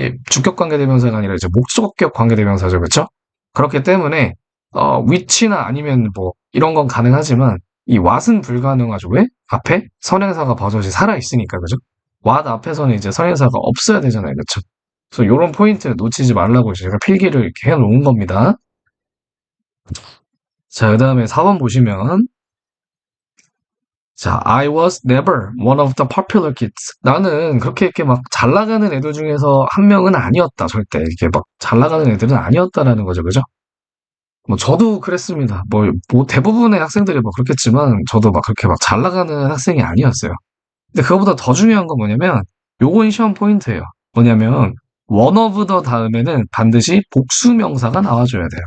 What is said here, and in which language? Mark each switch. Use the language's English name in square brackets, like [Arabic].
[Korean] 주격 관계 대명사가 아니라 이제 목적격 관계 대명사죠. 그쵸? 그렇기 때문에 which나 아니면 뭐 이런 건 가능하지만 이 what은 불가능하죠. 왜? 앞에 선행사가 버젓이 살아 있으니까 그죠? what 앞에서는 이제 선행사가 없어야 되잖아요. 그쵸? 그래서 이런 포인트 놓치지 말라고 제가 필기를 이렇게 해놓은 겁니다. 자, 그 다음에 4번 보시면 자, [English] I was never one of the popular kids. [Korean] 나는 그렇게 이렇게 막 잘 나가는 애들 중에서 한 명은 아니었다. 절대 이렇게 막 잘 나가는 애들은 아니었다라는 거죠. 그죠? 뭐 저도 그랬습니다. 뭐 대부분의 학생들이 뭐 그렇겠지만 저도 막 그렇게 막 잘 나가는 학생이 아니었어요. 근데 그거보다 더 중요한 건 뭐냐면 요건 시험 포인트예요. 뭐냐면 [English] one of the [Korean] 다음에는 반드시 복수 명사가 나와줘야 돼요.